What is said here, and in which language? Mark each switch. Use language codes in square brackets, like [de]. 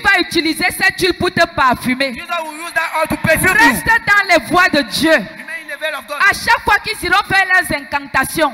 [fr] va utiliser cette huile pour te parfumer. [en] Jesus will use that oil to perfume [fr] Reste [en] you. [fr] dans les voies de Dieu. [en] Remain in the veil of God. [fr] À chaque fois qu'ils iront faire leurs incantations,